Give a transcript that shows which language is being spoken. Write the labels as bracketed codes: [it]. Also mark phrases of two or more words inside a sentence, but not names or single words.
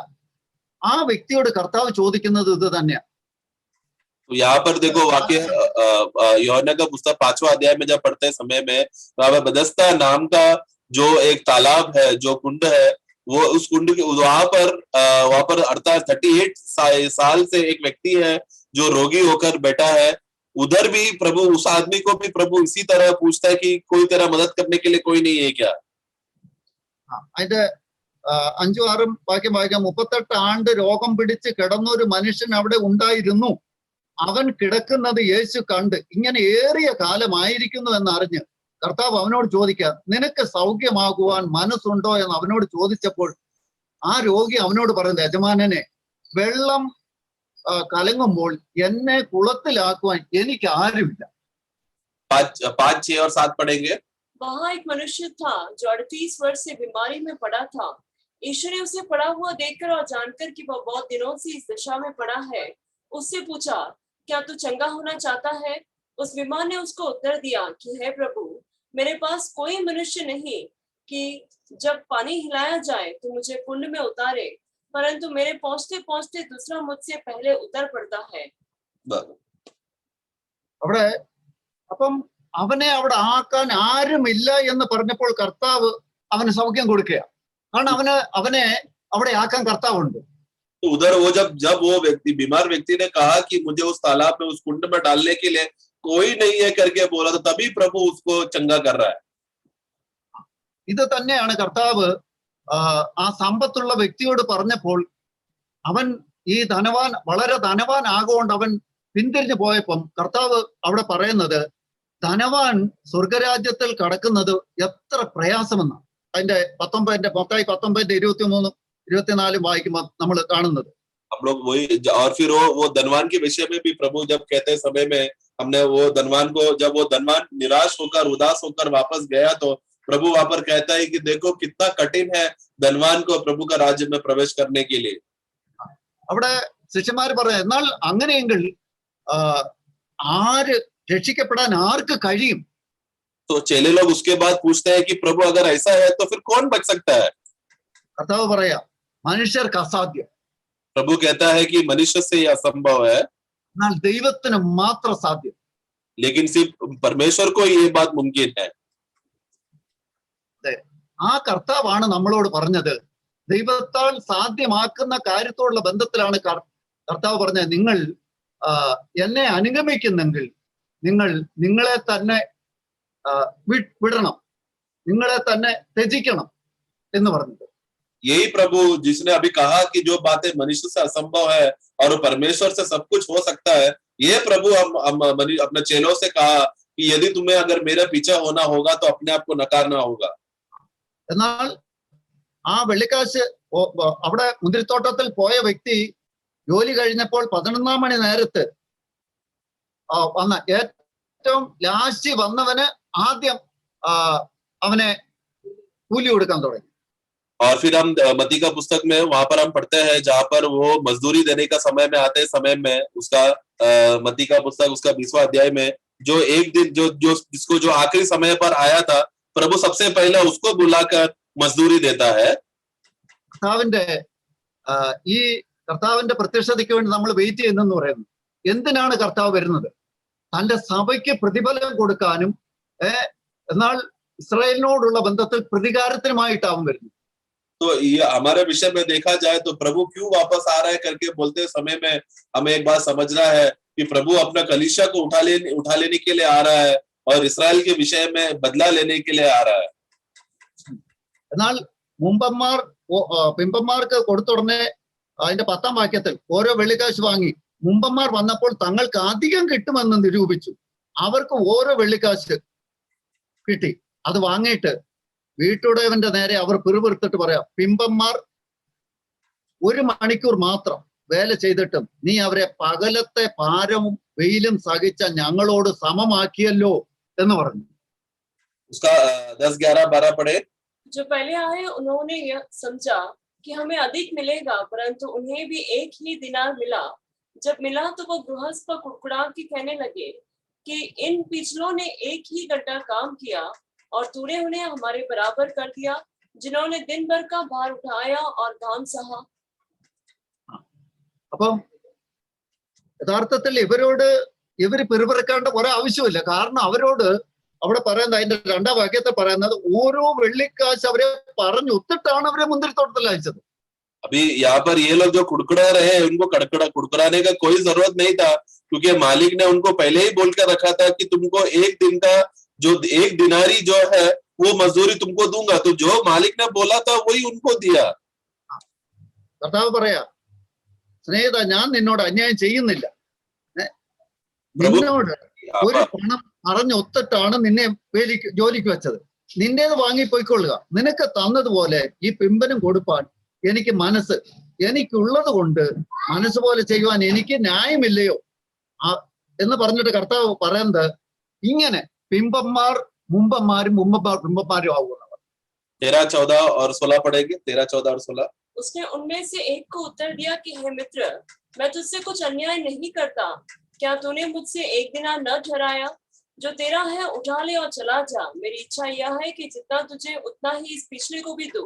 [ml] ആ വ്യക്തിയോട് കർത്താവ് ചോദിക്കുന്നത് ഇത് തന്നെയാ. [hi] तो यहाँ पर देखो वाक्य यूहन्ना का पुस्तक 5वां अध्याय में जब पढ़ते समय में वहां पर बदस्ता नाम का जो एक तालाब है, जो कुंड है, वो उस कुंड के वहां पर अर्थात 38 साल से एक व्यक्ति है जो रोगी होकर बैठा है। उधर भी प्रभु उस आदमी को भी प्रभु इसी तरह पूछता है कि कोई तेरा मदद करने के लिए कोई नहीं है क्या? [ml] അതിന്റെ 5-6 വാക്യം വായിക്കാം. 38 ആണ്ട് രോഗം പിടിച്ച് കിടന്ന ഒരു മനുഷ്യൻ അവിടെ ഉണ്ടായിരുന്നു. അവൻ കിടക്കുന്നത് യേശു കണ്ട് ഇങ്ങനെ ഏറിയ കാലമായിരിക്കുന്നു എന്നറിഞ്ഞ് കർത്താവ് അവനോട് ചോദിക്കുക, നിനക്ക് സൗഖ്യമാകുവാൻ മനസ്സുണ്ടോ എന്ന് അവനോട് ചോദിച്ചപ്പോൾ ആ രോഗി അവനോട് പറയുന്നത്, യജമാനനെ, വെള്ളം കലങ്ങുമ്പോൾ എന്നെ കുളത്തിലാക്കുവാൻ എനിക്ക് ആരുമില്ല. [hi] 5, 6 और 7 पढ़ेंगे। वहां एक मनुष्य था जो 38 वर्ष से बीमारी में पड़ा था। यीशु ने उसे पड़ा हुआ देखकर और जानकर कि वह बहुत दिनों से इस दशा में पड़ा है, उससे पूछा, क्या तू चंगा होना चाहता है? उस बीमार ने उसको उत्तर दिया कि हे प्रभु, मेरे पास कोई मनुष्य नहीं कि जब पानी हिलाया जाए तो मुझे कुंड में उतारे, परंतु मेरे पहुंचते पहुंचते दूसरा मुझसे पहले उतर पड़ता है। [ml] അവിടെ അപ്പം അവനെ അവിടെ ആക്കാൻ ആരുമില്ല എന്ന് പറഞ്ഞപ്പോൾ കർത്താവ് അവന് സൗഖ്യം കൊടുക്കുക. കാരണം അവനെ അവിടെ ആക്കാൻ കർത്താവുണ്ട്. [hi] तो उधर वो जब वो व्यक्ति, बीमार व्यक्ति ने कहा कि मुझे उस तालाब में, उस कुंड में डालने के लिए कोई नहीं है करके बोला, तो तभी प्रभु उसको चंगा कर रहा है। [ml] ഇത് തന്നെയാണ് കർത്താവ് ആ സമ്പത്തുള്ള വ്യക്തിയോട് പറഞ്ഞപ്പോൾ അവൻ ഈ ധനവാൻ വളരെ ധനവാൻ ആകൊണ്ട് അവൻ പിന്തിരിഞ്ഞു പോയപ്പം കർത്താവ് അവിടെ പറയുന്നത് ധനവാൻ സ്വർഗരാജ്യത്തിൽ കടക്കുന്നത് എത്ര പ്രയാസമെന്നാണ്. അതിന്റെ 19 മത്തായി 19:23, 24 വായിക്കുമ്പോൾ നമ്മൾ കാണുന്നത്. [hi] हम लोग वही और फिर वो धनवान के विषय में भी प्रभु जब कहते समय में हमने वो धनवान को, जब वो धनवान निराश होकर उदास होकर वापस गया तो प्रभु वहां पर कहता है कि देखो कितना कठिन है धनवान को प्रभु का राज्य में प्रवेश करने के लिए. [ml] അവിടെ ശിഷ്യന്മാർ പറയാം, എന്നാൽ അങ്ങനെയെങ്കിൽ ആര് രക്ഷിക്കപ്പെടാൻ ആർക്ക് കഴിയും? [hi] तो चेले लोग उसके बाद पूछते हैं कि प्रभु अगर ऐसा है तो फिर कौन बच सकता है? [ml] കർത്താവ് പറയാ, മനുഷ്യർക്ക് അസാധ്യം, [hi] प्रभु कहता है कि मनुष्य से यह असंभव है, [ml] എന്നാൽ ദൈവത്തിന് മാത്രം സാധ്യം. [hi] लेकिन सिर्फ परमेश्वर को ये बात मुमकिन है. [ml] ആ കർത്താവാണ് നമ്മളോട് പറഞ്ഞത്. ദൈവത്താൽ സാധ്യമാക്കുന്ന കാര്യത്തോടുള്ള ബന്ധത്തിലാണ് കർത്താവ് പറഞ്ഞത്, നിങ്ങൾ എന്നെ അനുഗമിക്കുന്നെങ്കിൽ നിങ്ങൾ നിങ്ങളെ തന്നെ വിടണം, നിങ്ങളെ തന്നെ ത്യജിക്കണം എന്ന് പറഞ്ഞത്. [hi] यही प्रभु जिसने अभी कहा कि जो बातें मनुष्य से असंभव है और परमेश्वर से सब कुछ हो सकता है, ये प्रभु हम अपने चेलों से कहा कि यदि तुम्हें अगर मेरे पीछे होना होगा तो अपने आप को नकारना होगा. [ml] എന്നാൽ ആ വെള്ളിക്കാശ് അവിടെ മുന്തിരിത്തോട്ടത്തിൽ പോയ വ്യക്തി ജോലി കഴിഞ്ഞപ്പോൾ 11 മണി നേരത്ത് വന്ന ഏറ്റവും ലാസ്റ്റ് വന്നവന് ആദ്യം അവനെ കൂലി കൊടുക്കാൻ തുടങ്ങി. [hi] और फिर हम मत्ती का पुस्तक में वहां पर हम पढ़ते हैं जहां पर वो मजदूरी देने का समय में आते समय में उसका मत्ती का पुस्तक उसका 20वां अध्याय में जो एक दिन जो जिसको जो आखिरी समय पर आया था प्रभु सबसे पहले उसको बुलाकर मजदूरी देता है. [ml] ഈ കർത്താവിന്റെ പ്രത്യക്ഷതയ്ക്ക് വേണ്ടി നമ്മൾ വെയിറ്റ് ചെയ്യുന്നെന്ന് പറയുന്നു. എന്തിനാണ് കർത്താവ് വരുന്നത്? തന്റെ സഭയ്ക്ക് പ്രതിഫലം കൊടുക്കാനും എന്നാൽ ഇസ്രായേലിനോടുള്ള ബന്ധത്തിൽ പ്രതികാരത്തിനുമായിട്ടാവും വരുന്നത്. [hi] तो ये हमारे विषय में देखा जाए तो प्रभु क्यों वापस आ रहा है करके बोलते समय में हमें एक बात समझना है कि प्रभु अपना कलीसिया को उठा लेने के लिए आ रहा है और इस्राएल के विषय में बदला लेने के लिए आ रहा है. [ml] എന്നാൽ പിമ്പന്മാർക്ക് കൊടുത്തുടനെ അതിന്റെ 10ാം വാക്യത്തിൽ ഓരോ വെള്ളിക്കാശ് വാങ്ങി മുമ്പന്മാർ വന്നപ്പോൾ തങ്ങൾക്ക് അധികം കിട്ടുമെന്ന് നിരൂപിച്ചു. അവർക്ക് ഓരോ വെള്ളിക്കാശ് കിട്ടി. അത് വാങ്ങിയിട്ട് വീട്ടുടയവന്റെ നേരെ അവർ പിറുപിറുത്തിട്ട് പറയാം, പിമ്പന്മാർ 1 മണിക്കൂർ മാത്രം വേല ചെയ്തിട്ടും നീ അവരെ പകലത്തെ ഭാരവും വെയിലും സഹിച്ച ഞങ്ങളോട് സമമാക്കിയല്ലോ എന്ന് പറഞ്ഞു. [hi] उसका 10, 11, 12 पढ़े. जो पहले आए उन्होंने यह समझा कि हमें अधिक मिलेगा, परंतु उन्हें भी एक ही दिनार मिला. जब मिला तो वो गृहस्थ पर कुड़कुड़ा के कहने लगे कि इन पिछलों ने एक ही घंटा काम किया और तूने उन्हें हमारे बराबर कर दिया, जिन्होंने दिन भर का भार उठाया और घाम सहा. [ml] അപ്പം യഥാർത്ഥത്തിൽ ഇവര് പിറുപിറുക്കേണ്ട കുറെ ആവശ്യമില്ല. കാരണം അവരോട് അവിടെ പറയുന്നത്, അതിന്റെ 2ാം വാക്യത്തിൽ പറയുന്നത്, ഓരോ വെള്ളിക്കാശ് അവരെ പറഞ്ഞു ഒത്തിട്ടാണ് അവരെ മുന്തിരിത്തോട്ടത്തിൽ അയച്ചത്. [hi] अभी यहाँ पर ये लोग जो कुड़कुड़ा रहे हैं उनको कुड़कुड़ाने का कोई जरूरत नहीं था, क्योंकि मालिक ने उनको पहले ही बोल कर रखा था कि तुमको एक दिन का जो 1 दिनारी जो है वो मजदूरी तुमको दूंगा. तो जो मालिक ने बोला था वही उनको दिया. [ml] കർത്താവ് പറയാ, സ്നേഹിത, ഞാൻ നിന്നോട് അന്യായം ചെയ്യുന്നില്ല. പ്രഭു, നിന്നോട് ഒരു പണം അറിഞ്ഞൊത്തിട്ടാണ് നിന്നെ ജോലിക്ക് വെച്ചത്. നിന്റേത് വാങ്ങിപ്പോയിക്കൊള്ളുക. നിനക്ക് തന്നതുപോലെ ഈ പിമ്പനും കൊടുപ്പാൻ എനിക്ക് എനിക്കുള്ളത് കൊണ്ട് മനസ്സ് പോലെ ചെയ്യുവാൻ എനിക്ക് ന്യായമില്ലയോ എന്ന് പറഞ്ഞിട്ട് കർത്താവ് പറയുന്നത്, ഇങ്ങനെ പിമ്പന്മാർ മുമ്പന്മാരും പിമ്പന്മാരും ആവുന്നവർ. [hi] 13, 14 और 16 पढ़ेंगे. 13, 14 और 16. उसने उनमें से एक को उत्तर दिया कि हे मित्र, मैं तुझसे कुछ अन्याय नहीं करता. क्या तूने मुझसे 1 दिनार न ठहराया? जो तेरा है उठा ले और चला जा. मेरी इच्छा यह है कि जितना तुझे उतना ही इस पिछले को भी दूं.